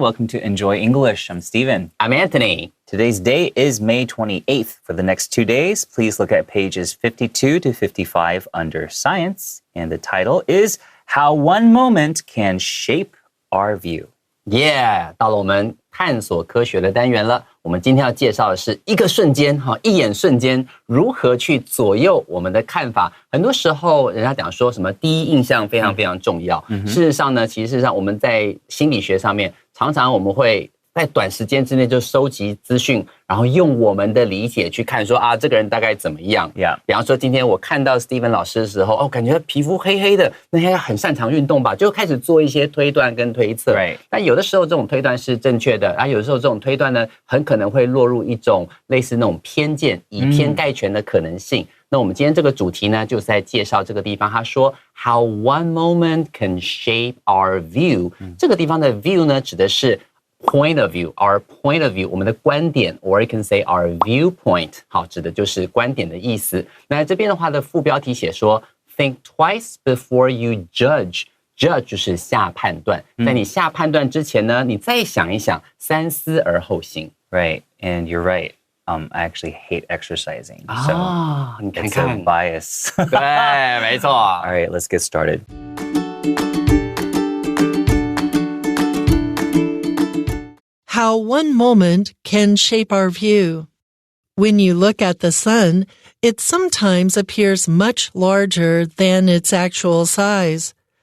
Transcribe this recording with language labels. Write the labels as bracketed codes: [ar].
[en] Welcome to Enjoy English. I'm Steven. I'm Anthony. Today's date is May 28th. For the next 2 days, please look at pages 52 to 55 under Science. And the title is How One Moment Can Shape Our View. [zh] Yeah, 到了我们探索科学的单元了。我们今天要介绍的是一个瞬间，一眼瞬间如何去左右我们的看法。很多时候，人家讲说什么第一印象非常非常重要。事实上呢，事实上我们在心理学上面，常常我们会在短时间之内就收集资讯，然后用我们的理解去看说啊，这个人大概怎么样。比方说今天我看到 Steven 老师的时候，感觉皮肤黑黑的，那应该很擅长运动吧，就开始做一些推断跟推测。但有的时候这种推断是正确的，有的时候这种推断呢，很可能会落入一种类似那种偏见、以偏概全的可能性。那我们今天这个主题呢，就是在介绍这个地方。他说 ， [en] How one moment can shape our view。 [zh] 这个地方的 view 呢，指的是 [en] point of view, our point of view, [zh] 我们的观点 [en] or you can say our viewpoint, [zh] 好，指的就是观点的意思。那这边的话的副标题写说 [en] Think twice before you judge. [zh] Judge 就是下判断，在你下判断之前呢，你再想一想，三思而后行。 [en] Right, and you're right. I actually hate exercising. So [zh] 你看 [en] it's a bias. [zh] 对，没错。 [en] All right, let's get started. How one moment can shape our view. When you look at the sun, it sometimes appears much larger than its actual size.